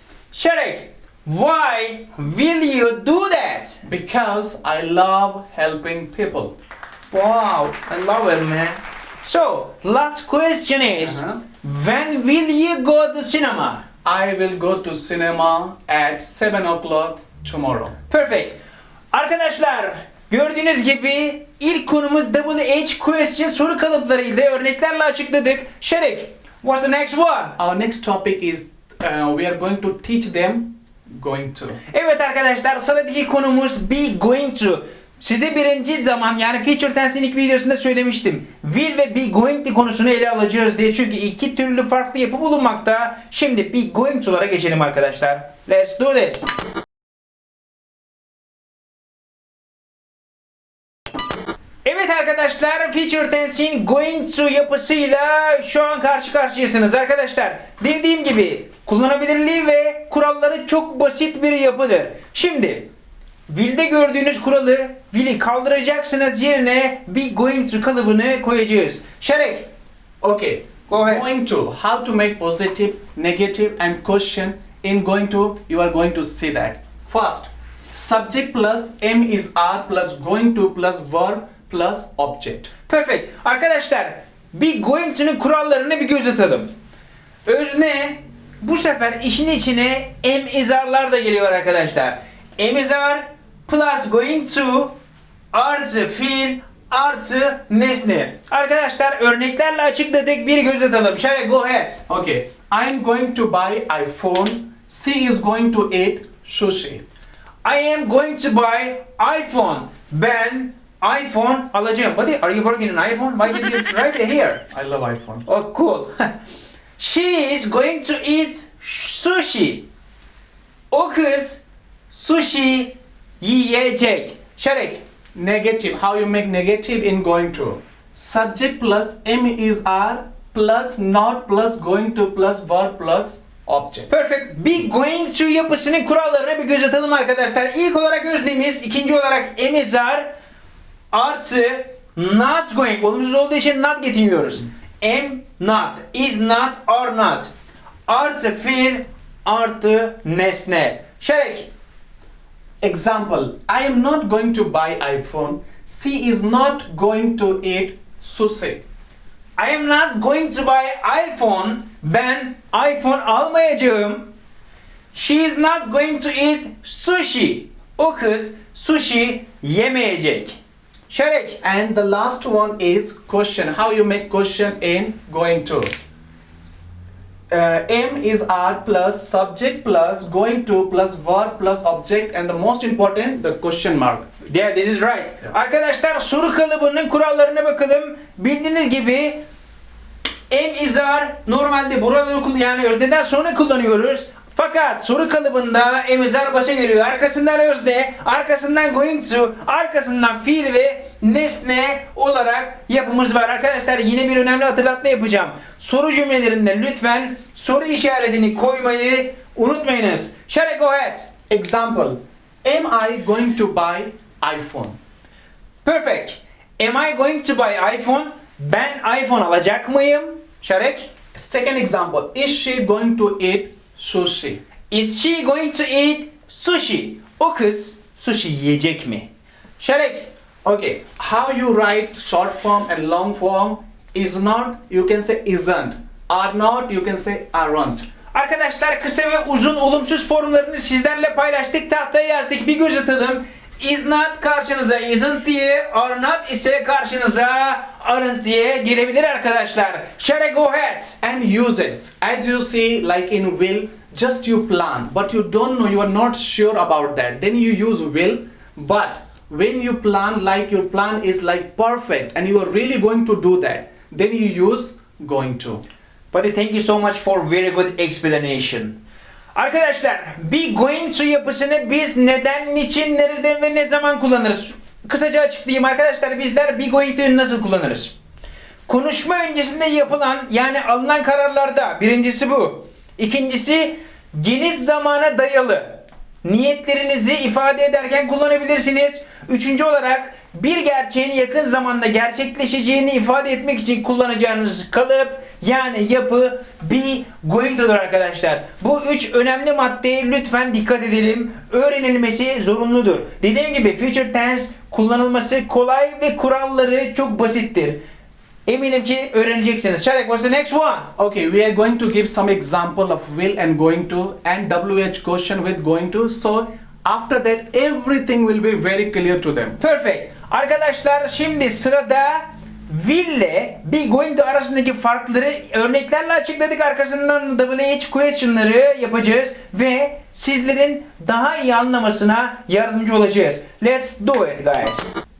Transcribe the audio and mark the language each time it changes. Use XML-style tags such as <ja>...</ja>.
<en>Sheikh, why will you do that? Because I love helping people. Wow, I love it, man. So, last question is, Uh-huh. when will you go to cinema? I will go to cinema at 7 o'clock tomorrow. Perfect.</en> <tr>Arkadaşlar, gördüğünüz gibi ilk konumuz WH question soru kalıplarıydı. Örneklerle açıkladık.</tr> <en>Sheikh, what's the next one? Our next topic is we are going to teach them going to.</en> <tr>Evet arkadaşlar, sıradaki konumuz be going to. Size birinci zaman, yani future tense'in ilk videosunda söylemiştim. Will ve be going to konusunu ele alacağız diye. Çünkü iki türlü farklı yapı bulunmakta. Şimdi be going to'lara geçelim arkadaşlar.</tr> <en>Let's do this.</en> <tr>Evet arkadaşlar, future tense'in going to yapısıyla şu an karşı karşıyasınız arkadaşlar. Dediğim gibi kullanabilirliği ve kuralları çok basit bir yapıdır. Şimdi will'de gördüğünüz kuralı, will'i kaldıracaksınız, yerine be going to kalıbını koyacağız. Şarek,</tr> <en>Okay. Go ahead. Going to. How to make positive, negative and question in going to. You are going to see that. First, subject plus am is are plus going to plus verb plus object. perfect.</en> <tr>Arkadaşlar, be going to'nun kurallarını bir göz atalım. Özne, bu sefer işin içine am is are'lar da geliyor arkadaşlar. Am is are plus going to artı fiil artı nesne. Arkadaşlar örneklerle açıkladık, bir göz atalım.</tr> <en>Şöyle go ahead. Okay. I am going to buy iPhone. She is going to eat sushi. I am going to buy iPhone.</en> <tr>Ben iPhone alacağım.</tr> <en>Buddy, are you working on iPhone? Why did you write it here? I love iPhone. Oh, cool. She is going to eat sushi.</en> <tr>O kız sushi yiyecek. Şarek,</tr> <en>Negative. How you make negative in going to? Subject plus am is are plus not plus going to plus verb plus object. Perfect.</en> <tr>Be going to yapısının kurallarına bir göz atalım arkadaşlar. İlk olarak öznemiz, ikinci olarak am is are artı not going. Olumsuz olduğu için not getiriyoruz. Am not, is not, are not. Artı fiil artı nesne. Şerek.</tr> <en>Example, I am not going to buy iPhone. She is not going to eat sushi. I am not going to buy iPhone.</en> <tr>Ben iPhone almayacağım.</tr> <en>She is not going to eat sushi.</en> <tr>O kız sushi yemeyecek. Şerek.</tr> <en>And the last one is question. How you make question in going to? Am is are plus subject plus going to plus verb plus object and the most important the question mark. Yeah, this is right.</en> <tr>Arkadaşlar soru kalıbının kurallarına bakalım. Bildiğiniz gibi am is are normalde buraları yani özneden sonra kullanıyoruz. Fakat soru kalıbında am is are başa geliyor. Arkasından özne, arkasından going to, arkasından fiil ve nesne olarak yapımız var. Arkadaşlar yine bir önemli hatırlatma yapacağım. Soru cümlelerinde lütfen soru işaretini koymayı unutmayınız.</tr> <en>Shall I go ahead? Example, am I going to buy iPhone? Perfect. Am I going to buy iPhone?</en> <tr>Ben iPhone alacak mıyım? Şarek.</tr> <en>Second example, is she going to eat sushi? Is she going to eat sushi?</en> <tr>O kız sushi yiyecek mi? Şarek.</tr> <en>Okay, how you write short form and long form is not, you can say isn't. Are not, you can say aren't.</en> <tr>Arkadaşlar kısa ve uzun olumsuz formlarını sizlerle paylaştık. Tahtaya yazdık. Bir göz atalım. Is not karşınıza isn't diye, are not ise karşınıza aren't diye gelebilir arkadaşlar.</tr> <en>Shall I go ahead? And uses, as you see like in will, just you plan, but you don't know, you are not sure about that. Then you use will, but when you plan like your plan is like perfect and you are really going to do that, then you use going to. Buddy, thank you so much for very good explanation.</en> <tr>Arkadaşlar, be going to yapısını biz neden, niçin, nereden ve ne zaman kullanırız? Kısaca açıklayayım arkadaşlar, bizler be going to'yu nasıl kullanırız? Konuşma öncesinde yapılan yani alınan kararlarda birincisi bu. İkincisi geniş zamana dayalı. Niyetlerinizi ifade ederken kullanabilirsiniz. Üçüncü olarak bir gerçeğin yakın zamanda gerçekleşeceğini ifade etmek için kullanacağınız kalıp yani yapı be going to'dur arkadaşlar. Bu üç önemli maddeye lütfen dikkat edelim. Öğrenilmesi zorunludur. Dediğim gibi future tense kullanılması kolay ve kuralları çok basittir. Eminim ki öğreneceksiniz.</tr> <en>Shall I, what's the next one? Okay, we are going to give some example of will and going to and WH question with going to. So after that everything will be very clear to them. Perfect.</en> <tr>Arkadaşlar şimdi sırada will ile be going to arasındaki farkları örneklerle açıkladık. Arkasından WH question'ları yapacağız ve sizlerin daha iyi anlamasına yardımcı olacağız.</tr> <en>Let's do it guys.</en>